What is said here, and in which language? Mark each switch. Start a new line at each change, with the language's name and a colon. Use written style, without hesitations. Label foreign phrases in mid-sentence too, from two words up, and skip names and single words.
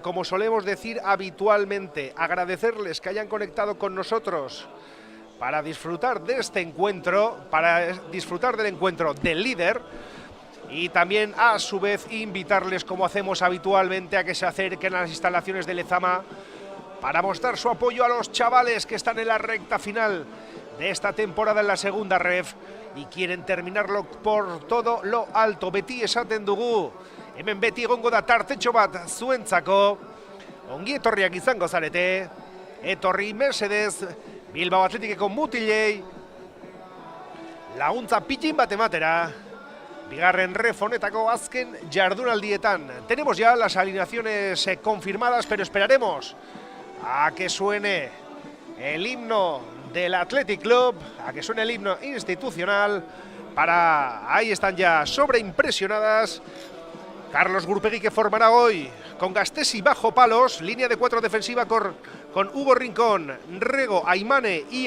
Spanish: Como solemos decir habitualmente, agradecerles que hayan conectado con nosotros para disfrutar de este encuentro, para disfrutar del encuentro del líder, y también a su vez invitarles, como hacemos habitualmente, a que se acerquen a las instalaciones de Lezama para mostrar su apoyo a los chavales que están en la recta final de esta temporada en la segunda ref y quieren terminarlo por todo lo alto.
Basque: Beti esaten dugu, hemen beti egongo da tartetxo bat zuentzako, ongi etorriak izango zarete, etorri mesedez Bilbao Athleticeko mutilei laguntza pitin bat ematera, bigarren ref honetako azken jardunaldietan.
Spanish: Tenemos ya las alineaciones confirmadas, pero esperaremos a que suene el himno del Athletic Club, a que suene el himno institucional, ahí están ya sobreimpresionadas. Carlos Gurpegui, que formará hoy con Gastesi bajo palos, línea de 4 defensiva con Hugo Rincón, Rego, Aimane y